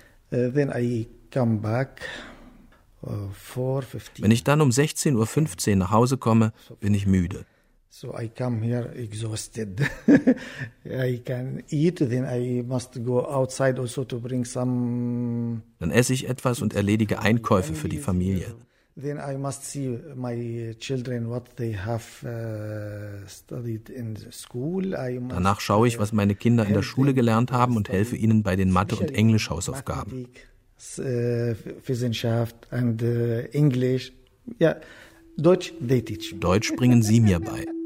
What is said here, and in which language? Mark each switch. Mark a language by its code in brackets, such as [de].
[de] Wenn ich dann um 16.15 Uhr nach Hause komme, bin ich müde. [en] So I come here exhausted. I can eat, then I must go outside also to bring some. [de] Dann esse ich etwas und erledige Einkäufe für die Familie. [en] Then I must see my children what they have studied in the school. [de] Danach schaue ich, was meine Kinder in der Schule gelernt haben und helfe ihnen bei den Mathe- und Englischhausaufgaben. Wissenschaft [en] and English. [de] Ja, Deutsch [en] they teach. [de] Deutsch bringen sie mir bei.